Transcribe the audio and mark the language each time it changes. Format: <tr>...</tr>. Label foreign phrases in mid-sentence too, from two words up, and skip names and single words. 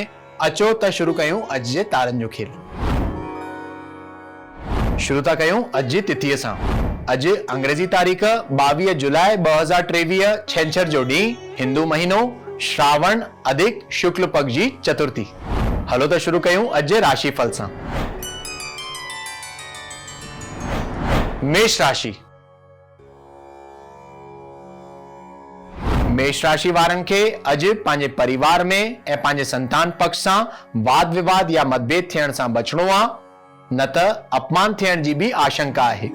<sd>अचो त शुरू कयूं अॼु जे तारनि जो खेल। शुरू था कयूं अॼु जी तिथीअ सां। अॼु अंग्रेजी तारीख़ 22 जुलाई 2023 छंछर जो ॾींहुं, हिंदू महीनो श्रावण अधिक शुक्ल पक्ष जी चतुर्थी। हलो त शुरू कयूं अॼु जे राशिफल सां। मेष राशि। मेष राशि वारनि खे अॼु पंहिंजे परिवार में ऐं पंहिंजे संतान पक्ष सां वाद विवाद या मतभेद थियण सां बचणो आहे, न त अपमान थियण जी बि आशंका आहे।</sd>